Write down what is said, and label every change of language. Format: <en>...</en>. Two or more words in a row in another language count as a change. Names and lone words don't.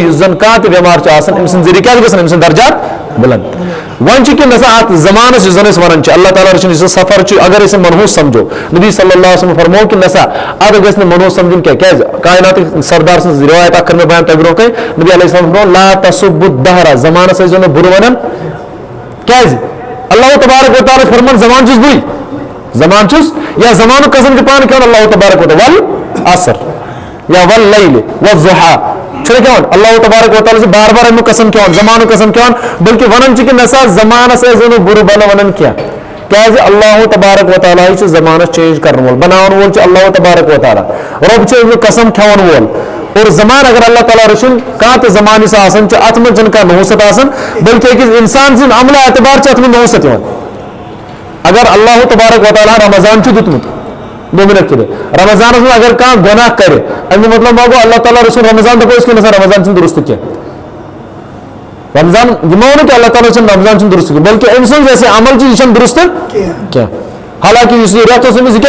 <ks>یُس زن کانٛہہ تہِ بٮ۪مار چھُ آسان أمۍ سٕنٛدۍ ذٔریعہٕ کیٛاہ چھُ گژھان أمۍ سٕنٛدۍ درجات بُلند وۄنۍ چھُ کہِ نسا اتھ زمانس یُس زن أسۍ ونان چھِ اللہ تعالیٰ رٔچھِنۍ یُس زن سفر چھُ اگر أسۍ منحوٗس سمجھو نبی</ks> <ar>صلی اللہ علیہ وسلم</ar> <ks>فرمو کہِ نسا اتھ گژھِ نہٕ منحوٗس سمجھُن کینٛہہ کیٛازِ کایناتٕکۍ سردار سٕنٛز رِوایت اکھ کٔر مےٚ بیان تۄہہِ برونٛہہ کَنہِ نبی</ks> <ar>علیہ السلام</ar> <ks>فرمو</ks> <ar>لا تسبُ الدہرَ</ar> <ks>زمانس ٲسۍزیو نہٕ بُرٕ ونان کیٛازِ اللہ تبارک وتعالیٰ چھُ فرمان زمان چھُس بٕے زمان چھُس یا زمانُک قسم چھُ پانہٕ کھٮ۪وان اللہ تبارک وتعالیٰ</ks> <ar>ول عصر یا ول لیلِ والضحیٰ</ar> <ks>چھُنہ کھٮ۪وان اللہ تبارک وتعالیٰ چھُ بار بار امیُک قسم کھٮ۪وان زمانُک قسم کھٮ۪وان بلکہِ ونان چھِ کہِ نسا زمانس ٲسۍزیو نہٕ بُرٕ بلہٕ ونان کینٛہہ کیٛازِ اللہ تبارک وتعالیٰ چھُ زمانس چینج کرن وول بناون وول چھُ اللہ تبارک وتعالیٰ رۄب چھُ امیُک قسم کھٮ۪وان وول اور زمان اگر اللہ تعالیٰ رٔچھِنۍ کانٛہہ تہِ زمان یُس آسان چھُ اتھ منٛز چھنہٕ کانٛہہ نحوست آسان بلکہِ أکِس انسان سٕنٛدِ عملہٕ اعتبار چھِ اتھ منٛز نحوست یِوان اگر اللہ تبارک وتعالیٰ رمضان چھُ دیُتمُت مومنت کٔرِتھ رمضانس منٛز اگر کانٛہہ گۄناہ کرِ امیُک مطلب ما گوٚو اللہ تعالیٰ رٔچھِنۍ رمضان دپو أسۍ کہِ نسا رمضان چھُنہٕ درست کینٛہہ رمضان یہِ ما ووٚنُن کہِ اللہ تعالیٰ چھُنہٕ رمضان چھُنہٕ درست کینٛہہ بلکہِ أمۍ سُنٛد یۄس یہِ عمل چھُ یہِ چھنہٕ درست کینٛہہ حالانکہِ یُس یہِ رٮ۪تھ اوس أمِس یہِ کیٛاہ</ks>